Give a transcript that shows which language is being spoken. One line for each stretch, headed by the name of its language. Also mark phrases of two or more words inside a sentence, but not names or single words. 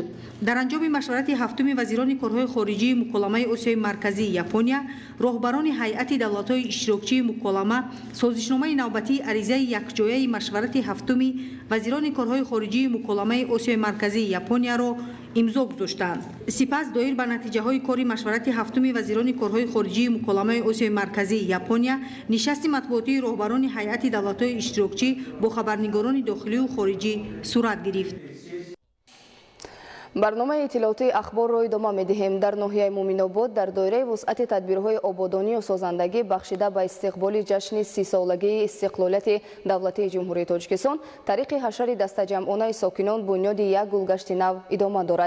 Tajik: дар анҷоми машварати ҳафтуми вазирони корҳои хориҷии муколамаи Осиёи марказӣ Япония, роҳбарони ҳайати давлатҳои иштирокчии муколама созишномаи навбатии аризаи якҷояи машварати ҳафтуми вазирони корҳои хориҷии муколамаи Осиёи марказӣ Японияро имзо гузоштанд. сипас доир ба натиҷаҳои кори машварати ҳафтуми вазирони корҳои хориҷии муколамаи Осиёи марказӣ Япония нишасти матбуотии роҳбарони ҳайати давлатҳои иштирокчӣ бо хабарнигорони дохилию хориҷӣ сурат гирифт.
Persian: برنامه اطلاعاتی اخبار را ادامه می‌دهیم. در ناحیه مومن‌آباد در دایره وسعت تدبیرهای آبادانی و سازندگی بخشیده به استقبال جشن 30 سالگی استقلالیت دولتی جمهوری تاجیکستان، طریق حشر دسته‌جمعانه ساکنان بنیاد یک گلگشت نو ادامه دارد.